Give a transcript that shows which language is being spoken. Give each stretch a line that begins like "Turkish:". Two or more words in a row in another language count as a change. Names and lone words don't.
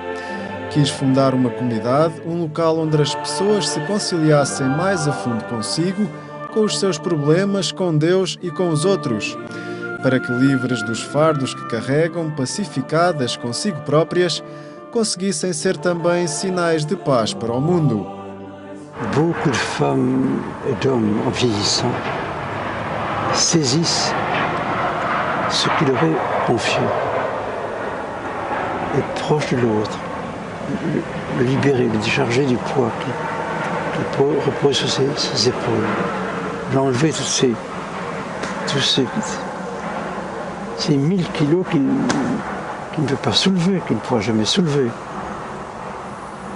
Portuguese: Quis fundar uma comunidade, um local onde as pessoas se conciliassem mais a fundo consigo, com os seus problemas, com Deus e com os outros, para que, livres dos fardos que carregam, pacificadas consigo próprias, conseguissem ser também sinais de paz para o mundo.
French: Beaucoup de femmes et d'hommes en vieillissant saisissent ce qui leur est confié, être proche de l'autre, le libérer, le décharger du poids qui repose sur ses épaules, l'enlever tous ces 1000 kilos qu'il ne peut pas soulever, qu'il ne pourra jamais soulever.